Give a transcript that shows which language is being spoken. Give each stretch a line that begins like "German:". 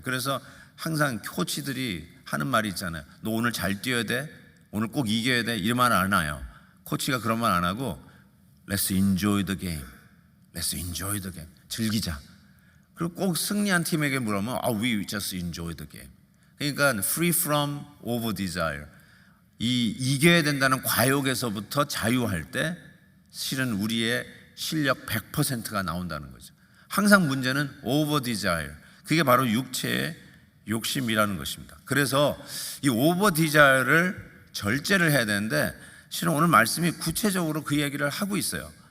Korean: 그래서 항상 코치들이 하는 말이 있잖아요. 너 오늘 잘 뛰어야 돼. 오늘 꼭 이겨야 돼. 이런 말 안 해요. 코치가 그런 말 안 하고
English: Let's enjoy the game. Let's enjoy the game.
Korean: 즐기자. 그리고 꼭 승리한 팀에게 물으면
English: We just enjoy the game.
Korean: 그러니까
English: free from over desire.
Korean: 이겨야 된다는 과욕에서부터 자유할 때 실은 우리의 실력 100%가 나온다는 거죠. 항상 문제는
English: over desire.
Korean: 그게 바로 육체의 욕심이라는 것입니다. 그래서 이
English: over desire
Korean: 를 절제를 해야 되는데 실은 오늘 말씀이 구체적으로 그 얘기를 하고 있어요.